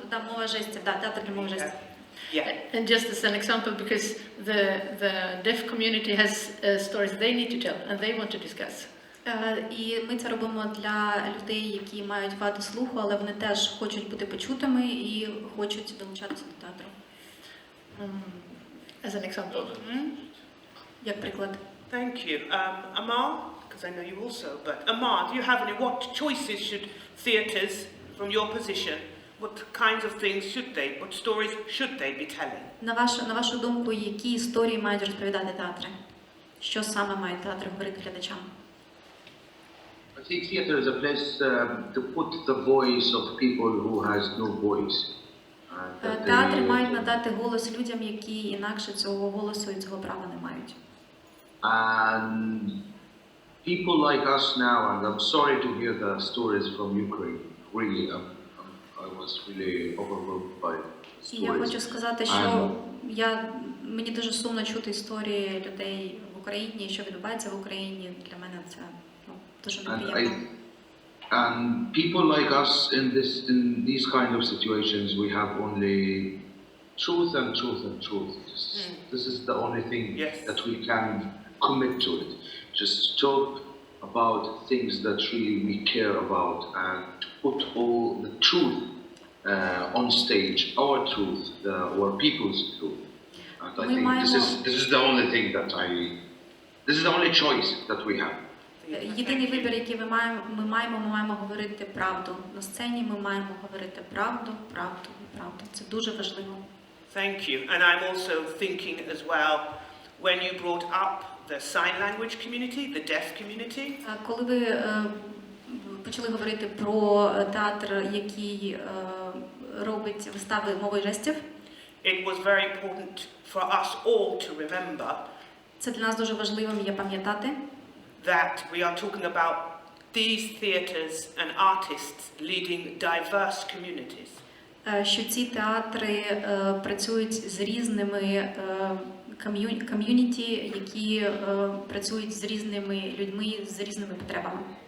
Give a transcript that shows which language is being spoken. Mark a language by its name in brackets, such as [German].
[Ukrainian] Мова жестів, театр для мови жестів. [English] Yeah. And just as an example, because the deaf community has stories they need to tell and they want to discuss. [Ukrainian] І ми це робимо для людей, які мають ваду слуху, але вони теж хочуть бути почутими і хочуть долучатися до театру. [English] As an example. [Ukrainian] Як приклад. [English] Thank you. Amar, because I know you also, but Amar, do you have any, what choices should theatres, from your position, what kinds of things should they, what stories should they be telling? [Ukrainian] На вашу думку, які історії мають розповідати театри? Що саме мають театри говорити глядачам? [English] I think theatre is a place to put the voice of people who has no voice. [Ukrainian] Театри мають надати голос людям, які інакше цього голосу і цього права не мають. [English] And people like us now, and I'm sorry to hear the stories from Ukraine. Really, I was really overwhelmed by stories. [Ukrainian] І я хочу сказати, що мені дуже сумно чути історії людей в Україні, що відбувається в Україні. Для мене це дуже неприємно. [English] And people like us in these kind of situations, we have only truth and truth and truth. This is the only thing that we can commit to it. Just talk about things that really we care about and put all the truth on stage, our truth, our people's truth. And I think this is the only thing that this is the only choice that we have. [Ukrainian] Єдиний вибір, який ми маємо говорити правду. На сцені ми маємо говорити правду, правду і правду. Це дуже важливо. [English] Thank you. And I'm also thinking as well, when you brought up the sign language community, the deaf community. [Ukrainian] Коли ви почали говорити про театр, який робить вистави мовою жестів. [English] It was very important for us all to remember [Ukrainian] Це для нас дуже важливим є пам'ятати, [English] that we are talking about these theatres and artists leading diverse communities. [Ukrainian] що ці театри працюють з різними ком'юніті, які працюють з різними людьми, з різними потребами.